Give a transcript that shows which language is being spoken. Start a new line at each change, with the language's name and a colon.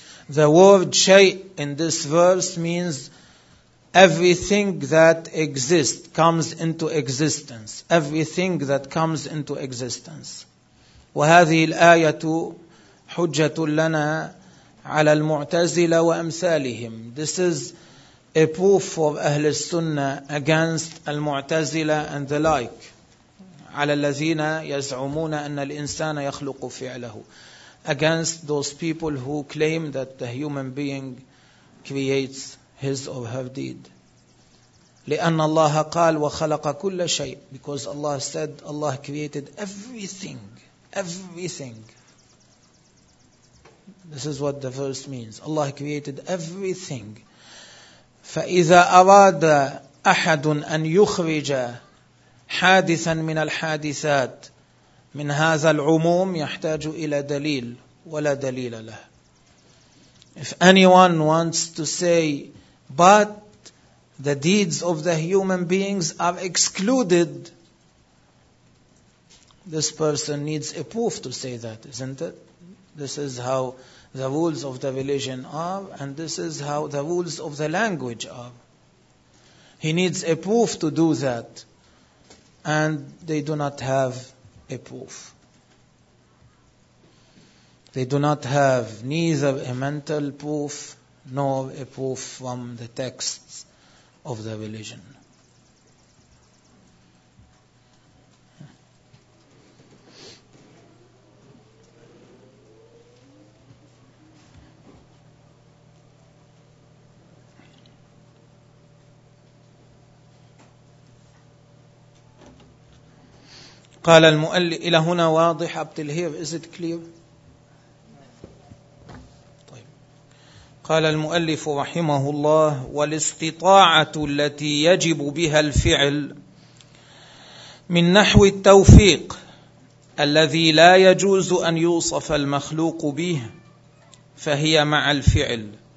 English: The word شيء in this verse means everything that exists comes into existence. Everything that comes into existence.
Arabic: وهذه الآية حجة لنا على المعتزلة وأمثالهم.
English: This is a proof for أهل السنة against المعتزلة and the like.
Arabic: على الذين يزعمون أن الإنسان يخلق فعله.
English: Against those people who claim that the human being creates his or her deed.
Arabic: لأن الله قال وخلق كل شيء.
English: Because Allah said Allah created everything. Everything. This is what the verse means. Allah created everything.
Arabic: فإذا أراد أحد أن يخرج حادثا من الحادثات من هذا العموم يحتاج إلى دليل ولا دليل له.
English: If anyone wants to say but the deeds of the human beings are excluded, this person needs a proof to say that, isn't it? This is how the rules of the religion are, and this is how the rules of the language are. He needs a proof to do that, and they do not have a proof. They do not have neither a mental proof nor a proof from the texts of the religion.
Arabic: قال المؤلف إلى هنا واضح
English: up till here, is it clear?
Arabic: قال المؤلف رحمه الله والاستطاعة التي يجب بها الفعل من نحو التوفيق الذي لا يجوز أن يوصف المخلوق به فهي مع الفعل,